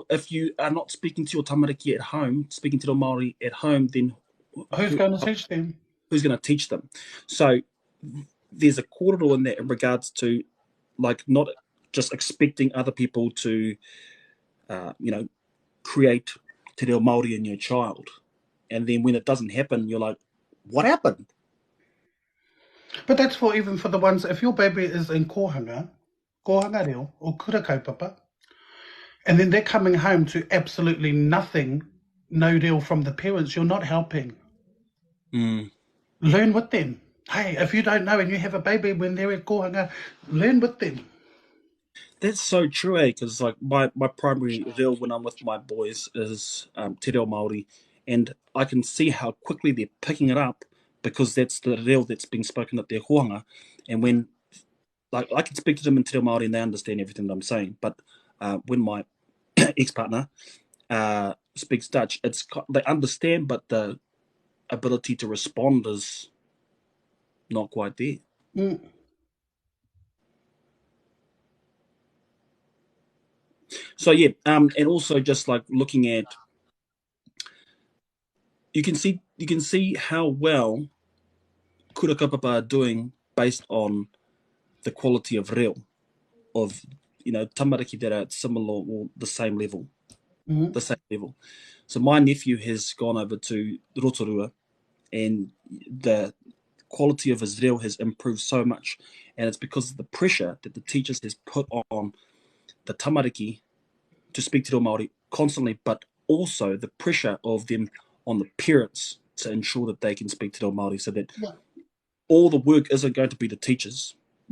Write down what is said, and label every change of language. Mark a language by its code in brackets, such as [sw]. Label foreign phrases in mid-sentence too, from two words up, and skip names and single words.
[en] If you are not speaking to your tamariki at home, speaking to the Māori at home, then who's going to teach them? Who's going to teach them? So there's a kōrero in that in regards to like not just expecting other people to, create [mi] te reo Māori [en] in your child. And then when it doesn't happen, you're like, what happened? But that's for even for the ones, if your baby is in [mi] kohanga reo, [en] or [mi] kura kaupapa, [en] and then they're coming home to absolutely nothing, no reo from the parents, you're not helping. Learn with them. Hey, if you don't know and you have a baby when they're at kohanga, learn with them. That's so true, because like my primary reo when I'm with my boys is [mi] te reo Māori, [en] and I can see how quickly they're picking it up because that's the reo that's being spoken at their hoanga. And when like I can speak to them in [mi] te reo Māori [en] and they understand everything that I'm saying, but when my ex-partner speaks Dutch, they understand, but the ability to respond is not quite there. So yeah, and also just like looking at, you can see how well [mi] kura kaupapa [en] are doing based on the quality of reo, of tamariki that are similar or the same level. The same level. So my nephew has gone over to Rotorua, and the quality of his reo has improved so much, and it's because of the pressure that the teachers has put on the tamariki to speak to the Māori constantly, but also the pressure of them on the parents to ensure that they can speak to the Māori, so that all the work isn't going to be the teachers.